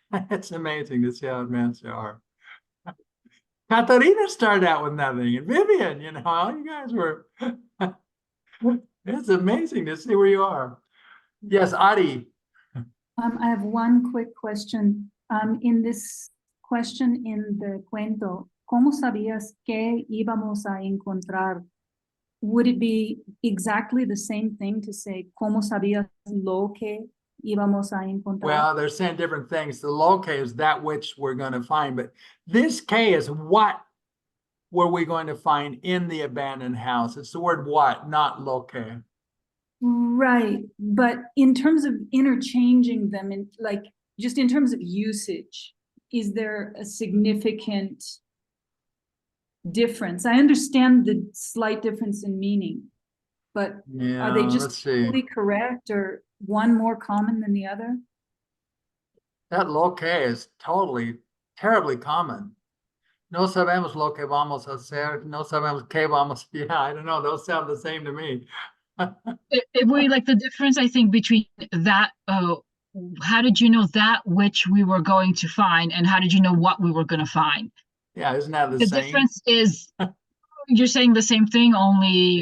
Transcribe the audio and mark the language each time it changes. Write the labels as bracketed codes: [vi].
[en] It's amazing to see how advanced you are. Katarina started out with nothing, and Vivian, you know, you guys were, it's amazing to see where you are. Yes, Adi. I have one quick question. In this question in the cuento, [es] ¿cómo sabías que íbamos a encontrar? [en] Would it be exactly the same thing to say, [es] ¿cómo sabías lo que íbamos a encontrar? [en] Well, they're saying different things. The lo que is that which we're going to find, but this K is what were we going to find in the abandoned house? It's the word what, not lo que. Right, but in terms of interchanging them, in like just in terms of usage, is there a significant difference? I understand the slight difference in meaning, but Yeah, are they let's just see. totally correct or one more common than the other? That lo que is terribly common. [es] No sabemos lo que vamos a hacer. No sabemos qué vamos. [en] Yeah, I don't know. Those sound the same to me. If we like the difference, I think, between that, how did you know that which we were going to find, and how did you know what we were going to find? Yeah, isn't that the The same? difference is you're saying the same thing, only